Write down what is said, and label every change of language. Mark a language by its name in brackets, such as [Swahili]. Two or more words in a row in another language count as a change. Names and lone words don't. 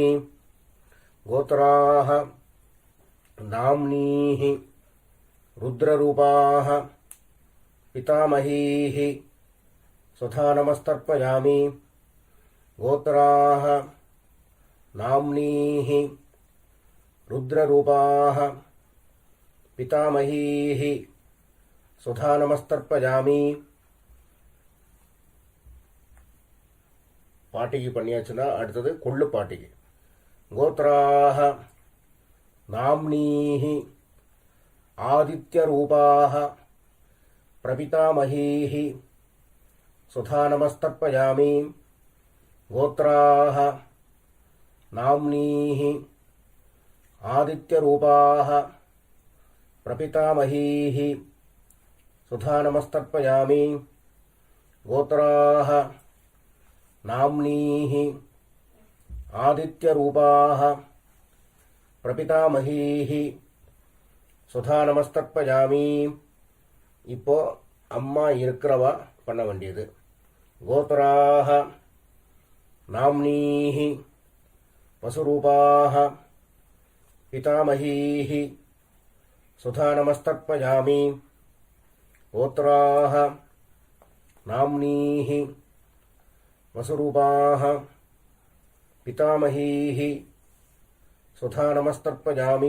[Sanskrit] गोत्राः नाम्नीः रुद्ररूपाः पितामहीः सुधा नमस्तर्पयामि। गोत्राः नाम्नीः रुद्ररूपाः पितामहीः सुधा नमस्तर्पयामि. [Tamil] பாட்டிக்கு பண்ணியாச்சுன்னா அடுத்தது கொள்ளு பாட்டிக்கு. [Sanskrit] கோத்ராः नाम्नीः आदित्यरूपाः प्रपितामहीः सुधा नमस्तर्पयामि। गोत्राः नाम्नीः आदित्यरूपाः प्रपितामहीः सुधा नमस्तर्पयामि। गोत्राः नाम्नीः आदित्यरूपाः प्रपितामहीः सुधा नमस्तर्पयामि. [Tamil] இப்போ அம்மா இருக்கிறவா பண்ண வேண்டியது. [Sanskrit] கோத்ராः नाम्नीः वसुरूपाः पितामहीः सुधा नमस्तर्पयामि. गोत्राः नाम्नीः वसुरूपाः पितामहीः सुधा नमस्तर्पयामि.